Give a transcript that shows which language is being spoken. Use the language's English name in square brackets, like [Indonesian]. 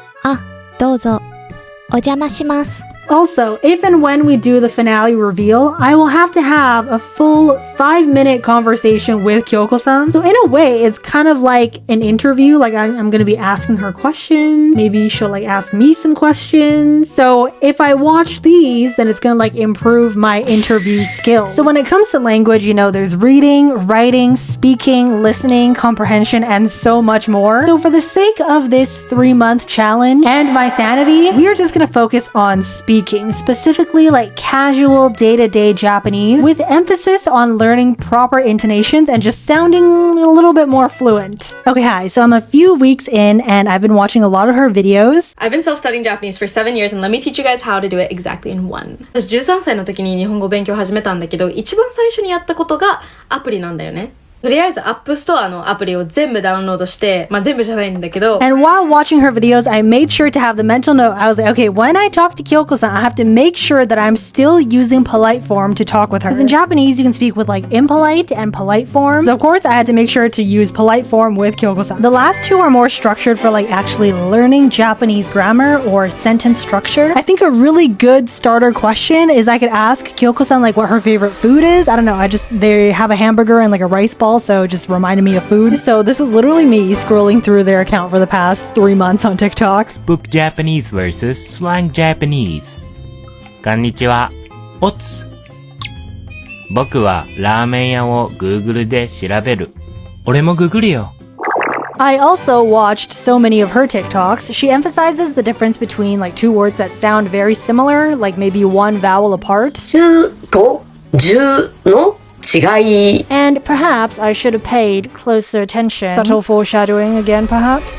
[Japanese] あ、どうぞ、お邪魔します。 [English] Also, if and when we do the finale reveal, I will have to have a full 5-minute conversation with Kyoko-san. So in a way, it's kind of like an interview. Like I'm going to be asking her questions. Maybe she'll like ask me some questions. So if I watch these, then it's going to like improve my interview skills. So when it comes to language, you know, there's reading, writing, speaking, listening, comprehension, and so much more. So for the sake of this 3-month challenge and my sanity, we are just going to focus on speaking, specifically like casual day-to-day Japanese with emphasis on learning proper intonations and just sounding a little bit more fluent. Okay, hi, so I'm a few weeks in and I've been watching a lot of her videos. I've been self-studying Japanese for 7 years and let me teach you guys how to do it exactly in 1. [Japanese] 私13歳の時に日本語を勉強始めたんだけど、一番最初にやったことがアプリなんだよね。とりあえずアップストアのアプリを全部ダウンロードして、まあ全部じゃないんだけど。 [English] And while watching her videos, I made sure to have the mental note. I was like, okay, when I talk to Kyoko-san, I have to make sure that I'm still using polite form to talk with her. Because in Japanese, you can speak with like impolite and polite form. So of course, I had to make sure to use polite form with Kyoko-san. The last 2 are more structured for like actually learning Japanese grammar or sentence structure. I think a really good starter question is I could ask Kyoko-san like what her favorite food is. I don't know. They have a hamburger and like a rice ball. So it just reminded me of food. So this was literally me scrolling through their account for the past 3 months on TikTok. Book Japanese versus Slang Japanese. [Japanese] こんにちは。おつ。僕はラーメン屋を Google で調べる。俺も Google よ。 [English] I also watched so many of her TikToks. She emphasizes the difference between like 2 words that sound very similar, like maybe 1 vowel apart. [Japanese] 10と10の違い [English] And perhaps I should have paid closer attention. Subtle foreshadowing again, perhaps.